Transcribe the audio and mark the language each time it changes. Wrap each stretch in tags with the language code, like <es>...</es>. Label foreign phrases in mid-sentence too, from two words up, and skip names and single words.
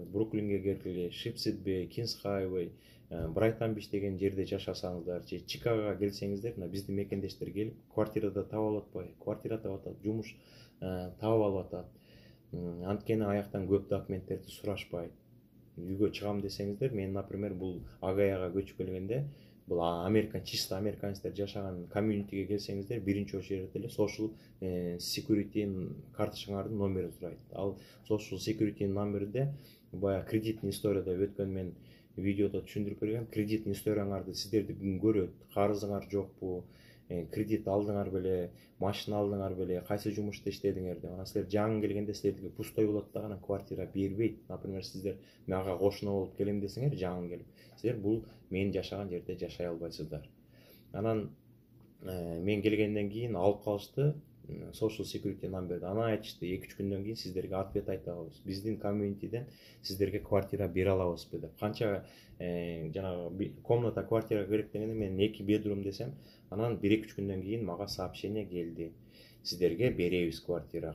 <ky>Бруклинге келгиле, Шипсидбей, Кинс Хайвей, Брайтон-Бич деген жерде жашасаңыздар, же Чикагога келсеңиздер, мына биздин мекендештер келип, квартирада таап алып атпайбы? Квартира таап атат, жумуш таап алып атат. Анткени аяктан көп документтерди сурашпайт. Үйгө чыгам десеңиздер, мен, например, бул Агаяга көчүп келгенде, бул чисто американецтер жашаган комьюнитиге келсеңиздер, биринчи очередь эле</ky> <en>social security</en> <ky>карточкаңардын номерин сурайт. Ал</ky> <en>social security</en> <ky>номерде баягы</ky> <ru>кредитный история</ru> <ky>деп өткөн мен видеодо түшүндүрүп бергем. Кредитный историяңарды сиздерди көрөт. Карызыңар жокпу? Кредит алдыңар беле, машина алдыңар беле, кайсы жумушта иштедиңер деп. Анан силер жаңы келгенде силердике пустой болот да, анан квартира бербейт. Например, сиздер мага кошуна болуп келем десеңер, жаңы келип, силер бул мен жашаган жерде жашай албайсыздар. Анан мен келгенден кийин алып калышты.</ky> <en>social security numberди.</en> <ky>Аны айтышты 2-3 күндөн кийин сиздерге ответ айта алабыз. Биздин комьюнитиден сиздерге квартира бере алабызбы деп. Канча жанагы комната квартира керек дегенде мен 2 bedroom десем, анан 1-2 күндөн кийин мага сообщение келди. Сиздерге беребиз квартира.</ky>